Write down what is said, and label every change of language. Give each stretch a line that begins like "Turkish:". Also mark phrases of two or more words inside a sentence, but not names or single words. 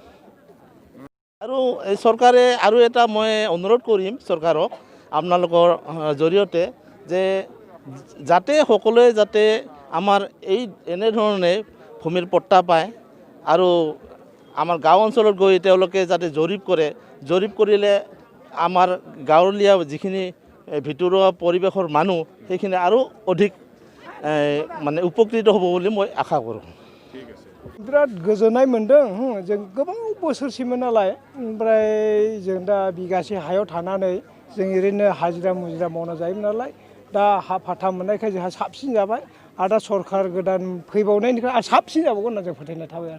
Assamese: আৰু এই চৰকাৰে আৰু এটা মই অনুৰোধ কৰিম চৰকাৰক আপোনালোকৰ জৰিয়তে যে যাতে সকলোৱে যাতে আমাৰ এনেধৰণে ভূমিৰ পট্টা পায়। আৰু আমাৰ গাঁও অঞ্চলত গৈ তেওঁলোকে যাতে জৰীপ কৰে। জৰীপ কৰিলে আমাৰ গাঁৱলীয়া যিখিনি ভিতৰুৱা পৰিৱেশৰ মানুহ সেইখিনি আৰু অধিক মানে উপকৃত হ'ব বুলি মই আশা কৰোঁ।
Bodo: बिराद गोजोननाय मोन्दों। जों गोबां बोसोरसिममोन नालाय। ओमफ्राय जों दा बिगासे हायाव थानानै जों ओरैनो हाजिरा मुजिरा मावना जायोमोन नालाय। दा हा फाथा मोननायखाय जोंहा साबसिन जाबाय। आरो दा सरकार गोदान फैबावनायनिफ्राय आरो साबसिन जाबावगोन होनना जों फोथायनाय थाबाय आरो।